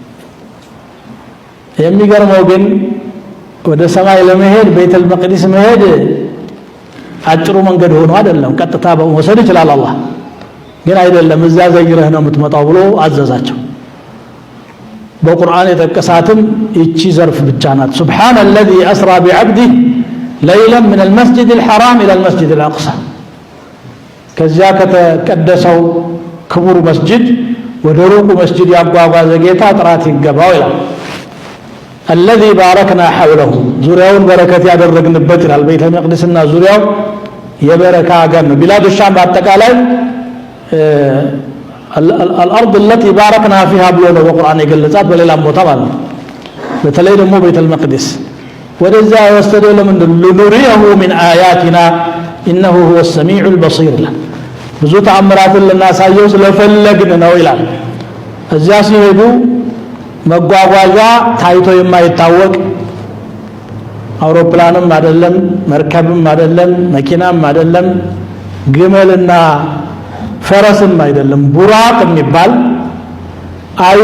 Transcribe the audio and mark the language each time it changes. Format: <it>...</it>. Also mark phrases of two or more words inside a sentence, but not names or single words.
<am>የሚገርመው ግን ወደ ሰማይ ለመሄድ ቤተል መቅዲስ መሄድ አጭሩ መንገድ ሆኖ አይደለም። ቀጥታ በመውሰድ ይችላል አላህ ግን አይደለም። እዛ ዘይረህ ነው የምትመጣው ብሎ አዘዛቸው። በቁርአን የተቀሳትም እቺ ዘርፍ ብቻ ናት።</am> <ar>سبحان الذي أسرى بعبده ليلا من المسجد الحرام إلى المسجد الأقصى</ar> <am>ከዚያ ከተቀደሰው ክቡር መስጂድ ወደ ሩቁ መስጂድ ያጓጓዘ ጌታ ጥራት ይገባው ይላል።</am> <ar>الذي باركنا حوله</ar> <am>ዙሪያውን በረከት ያደረግንበት ይላል። ቤተ መቅደስና ዙሪያው የበረካ አገር ነው።</am> <ar>بلاد الشام</ar> <am>በአጠቃላይ</am> <ar>الارض التي باركنا فيها</ar> <am>ብሎ ነው በቁርአን የገለጻት በሌላም ቦታ ማለት ነው። በተለይ ደግሞ ቤተል መቅደስ ወደዛ ወሰደው ለምንድን</am> <ar>لنريه من آياتنا إنه هو السميع البصير</ar> <am>ብዙ ተአምራትን ለናሳየው ስለፈለግን ነው ይላል። እዚያ ሲሄዱ መጓጓዣ ታይቶ የማይታወቅ አውሮፕላንም አይደለም መርከብም አይደለም መኪናም አይደለም ግመልና ፈረስም አይደለም ቡራቅ የሚባል አይኑ</am>